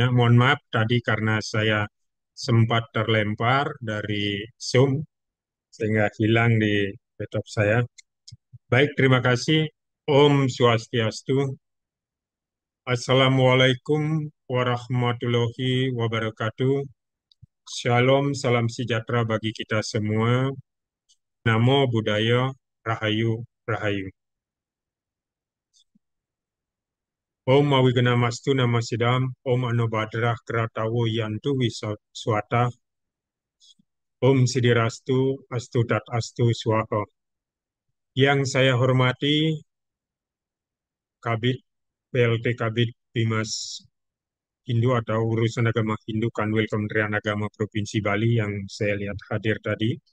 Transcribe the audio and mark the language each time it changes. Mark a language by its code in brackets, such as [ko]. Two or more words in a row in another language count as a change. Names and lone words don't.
[id] Mohon maaf tadi karena saya sempat terlempar dari Zoom sehingga hilang di laptop saya. Baik, terima kasih. [sa] ॐ स्वस्त्यस्तु. [ar] السلام عليكم ورحمة الله وبركاته. [id] Shalom, salam sejahtera bagi kita semua. [pi] Namo Buddhaya, [jv] Rahayu, Rahayu. [sa] ॐ अविघ्नमस्तु नमः सिद्धम्, ॐ आ नो भद्राः क्रतवो यन्तु विश्वतः, ॐ सिद्धिरस्तु, अस्तु तत् अस्तु स्वाहा. [id] Yang saya hormati, Kabid, PLT Kabid Bimas Hindu atau Urusan Agama Hindu Kanwil Kementerian Agama Provinsi Bali yang saya lihat hadir tadi.